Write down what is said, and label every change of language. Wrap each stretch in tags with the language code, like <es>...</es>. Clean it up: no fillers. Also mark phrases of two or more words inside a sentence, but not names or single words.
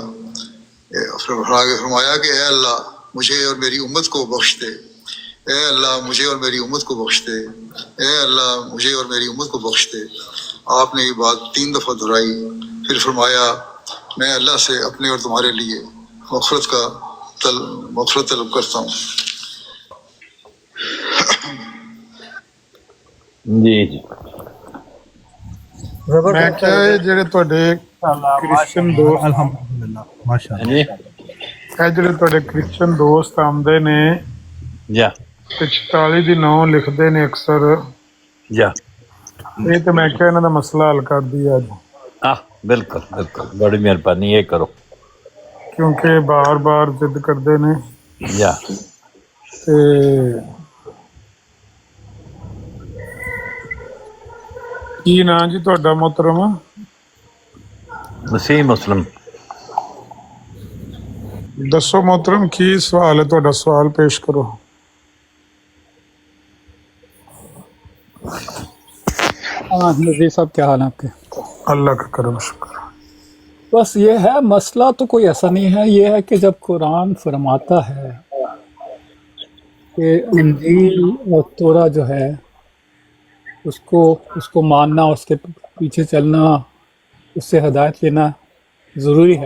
<ur>آگے فرمایا کہ اے اللہ مجھے اور میری امت کو بخش دے، اے اللہ مجھے اور میری امت کو بخش دے، اے اللہ مجھے اور میری امت کو بخش دے۔ آپ نے یہ بات 3 دفعہ دہرائی، پھر فرمایا میں اللہ سے اپنے اور تمہارے لیے مغفرت طلب کرتا ہوں۔ جی جی</ur> <pa>ਮੈਂ ਕਿਹਾ ਇਹ ਜਿਹੜੇ ਤੁਹਾਡੇ ਕ੍ਰਿਸਚਨ ਦੋਸਤ</pa> <ar>الحمدللہ ماشاءاللہ۔</ar> <ur>جی</ur> <pa>ਇਹ ਜਿਹੜੇ ਤੁਹਾਡੇ ਕ੍ਰਿਸਚਨ ਦੋਸਤ ਆਉਂਦੇ ਨੇ جا ਤੇ 44 ਦੀ 9 ਲਿਖਦੇ ਨੇ ਅਕਸਰ, جا ਇਹ ਤੇ ਮੈਂ ਕਿਹਾ ਇਹਨਾਂ ਦਾ ਮਸਲਾ ਹੱਲ ਕਰਦੀ ਅੱਜ,</pa> <ur>بالکل بالکل بڑی مہربانی یہ کرو۔</ur> <pa>ਕਿਉਂਕਿ ਬਾਰ-ਬਾਰ ਜ਼ਿੱਦ ਕਰਦੇ ਨੇ جا ਤੇ ਕੀ ਨਾਂ ਜੀ ਤੁਹਾਡਾ ਮੁਹਤਰਮ?</pa> <ur>مسیح مسلم۔</ur> <pa>ਦੱਸੋ ਮੁਹਤਰਮ ਕੀ ਸਵਾਲ ਹੈ ਤੁਹਾਡਾ, ਸਵਾਲ ਪੇਸ਼ ਕਰੋ۔</pa> <ur>ہاں نذیر صاحب کیا حال ہے آپ کے؟ اللہ کا کرم شکر۔ بس یہ ہے مسئلہ تو کوئی ایسا نہیں ہے، یہ ہے کہ جب قرآن فرماتا ہے کہ انجیل اور تورا جو ہے اس کو ماننا، اس کے پیچھے چلنا، اس سے ہدایت لینا ضروری ہے۔</ur>